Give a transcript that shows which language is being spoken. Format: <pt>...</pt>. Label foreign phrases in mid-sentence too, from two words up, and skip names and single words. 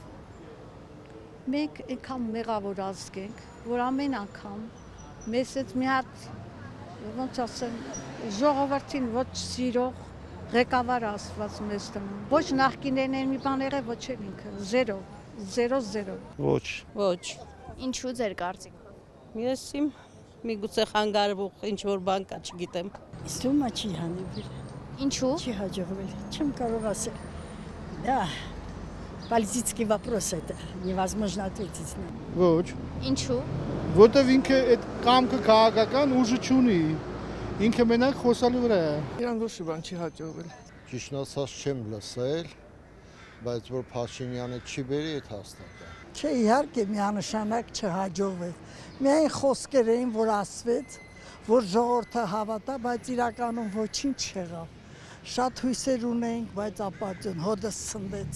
<hy>Մենք այնքան մեղավոր ազգ ենք, որ ամեն անգամ մեզ այդ մի հատ ոնց ասեմ, ժողովրդին ոչ սիրող ղեկավար ասված մեզ դնում։ Ոչ նախկիներն են մի բան եղել, ոչ էլ ինքը, 0 Ոչ։ Ինչու ձեր կարծիքով։ Ես իմ միգուցե խանգարվող ինչ որ բան կա, չգիտեմ։ Ստումա չի հանվել, Ինչու։ չի հաջողվել, չեմ կարող ասել։</hy> <ru>Да, политический вопрос это, невозможно ответить на него։</ru> <hy>Ոչ, Ինչու։ որտեվ ինքը այդ կամքը քաղաքական ուժը չունի։ Ինքը մենակ խոսալու վրա է։ Իրան ոչ բան չի հաջողվել։ Ճիշտ ասած չեմ լսել, բայց որ Փաշինյանը չի բերի այդ հաստատ է։ Չէ, իհարկե միանշանակ չհաջողվեց։ Միայն խոսքեր էին, որ ասվեց, որ ժողովուրդը հավատա, բայց իրականում ոչինչ չեղավ։ Շատ հույսեր ունենք, բայց ապատյուն հոդս ցնդեց։</hy>